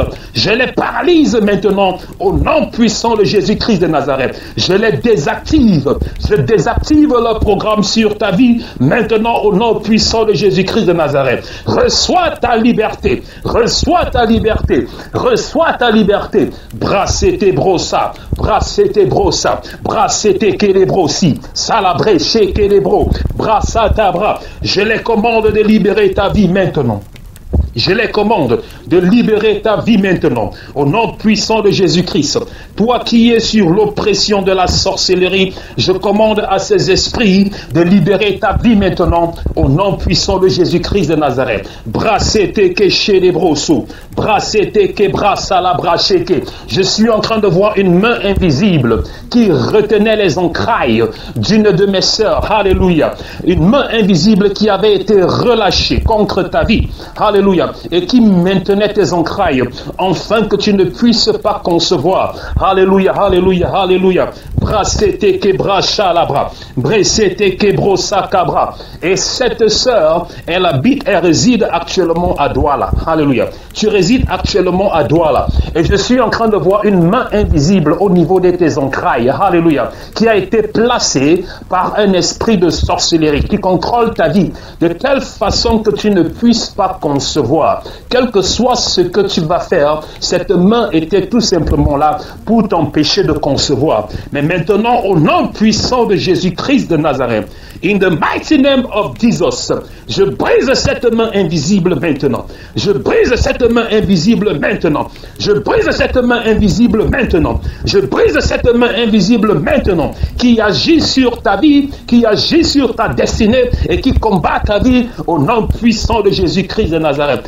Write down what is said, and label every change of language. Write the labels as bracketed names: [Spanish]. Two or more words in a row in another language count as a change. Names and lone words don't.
[French] Je les paralyse maintenant au nom puissant de Jésus-Christ de Nazareth. Je les désactive. Je désactive leur programme sur ta vie maintenant au nom puissant de Jésus-Christ de Nazareth. Reçois ta liberté. Reçois ta liberté. Reçois ta liberté. Brassete brosa. Brassete brosa. Brassete kelebrosi. Salabre chez kelebro. Brassata bra. Je les commande de libérer ta vie maintenant. Je les commande de libérer ta vie maintenant, au nom puissant de Jésus-Christ. Toi qui es sur l'oppression de la sorcellerie, je commande à ces esprits de libérer ta vie maintenant, au nom puissant de Jésus-Christ de Nazareth. Brassete ke chelebroso, brassete ke brassa bracheke. Je suis en train de voir une main invisible qui retenait les entrailles d'une de mes sœurs. Alléluia. Une main invisible qui avait été relâchée contre ta vie. Alléluia. Et qui maintenait tes entrailles, afin que tu ne puisses pas concevoir. Alléluia, alléluia, alléluia. Brassete ke bracha labra, bressete ke brosa cabra. Et cette sœur, elle réside actuellement à Douala. Alléluia. Tu résides actuellement à Douala. Et je suis en train de voir une main invisible au niveau de tes entrailles. Alléluia. Qui a été placée par un esprit de sorcellerie qui contrôle ta vie de telle façon que tu ne puisses pas concevoir. Quel que soit ce que tu vas faire, cette main était tout simplement là pour t'empêcher de concevoir. Mais maintenant, au nom puissant de Jésus-Christ de Nazareth, [English] in the mighty name of Jesus, [French] je brise cette main invisible maintenant. Je brise cette main invisible maintenant. Je brise cette main invisible maintenant. Je brise cette main invisible maintenant qui agit sur ta vie, qui agit sur ta destinée et qui combat ta vie au nom puissant de Jésus-Christ de Nazareth.